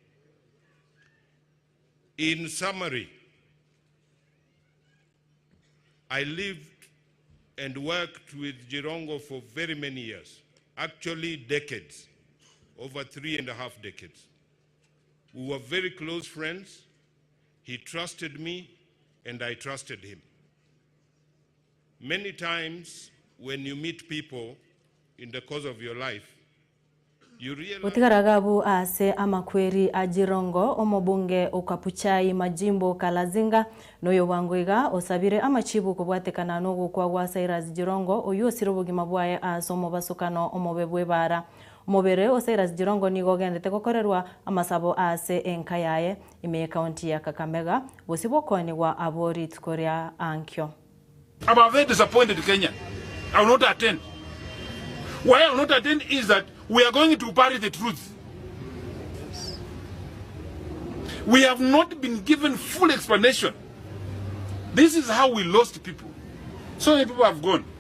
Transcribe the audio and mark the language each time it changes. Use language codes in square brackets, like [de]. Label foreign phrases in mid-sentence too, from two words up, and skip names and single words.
[en] In summary, I lived and worked with Jirongo for very many years, actually decades, over 3.5 decades. We were very close friends. He trusted me and I trusted him. Many times when you meet people in the course of your life, you realize [guz] Utigaragabu ase amakweri ajirongo omobunge okapuchai majimbo kalazinga noyo wangoiga osabire amachibu kubwatekana no gukwa gwa Cyrus Jirongo oyo sirobugima bwaye asomo basukano omobebwe bara Mobere o Cyrus Jirongo nigo gendete gukorerwa amasabo ase enkayaye ime county ya Kakamega bosibokoni wa abori tkoria ankyo. [en] I'm very disappointed in Kenya. I will not attend. Why I will not attend is that we are going to bury the truth. We have not been given full explanation. This is how we lost people. So many people have gone.